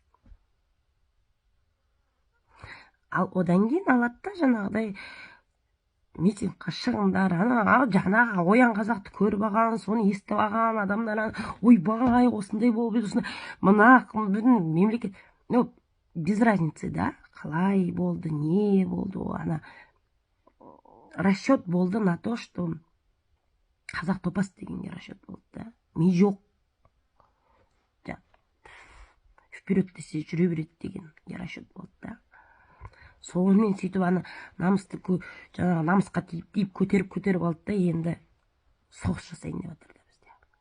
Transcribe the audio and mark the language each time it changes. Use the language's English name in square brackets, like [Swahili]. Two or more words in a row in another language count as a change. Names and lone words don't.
[Kazakh] Ал одан кейін алады да жаңағыдай митингқа шығыңдар, жаңағы оян қазақты көріп алған, соны естіп алған адамдар, ойбай, осындай болып еді, мына мемлекет, [Russian] без разницы, [Kazakh] да, қалай болды, не болды, ана расчет болды [Russian] на то, что [Kazakh] қазақ топас дегенге расчет болды, да, ми жоқ, вперед десе жүре береді деген расчет болды, да. Сонымен сөйтіп ана намысты жаңағы намысқа тиіп көтеріп алды да, енді соғыс жасайын деп жатыр да бізде.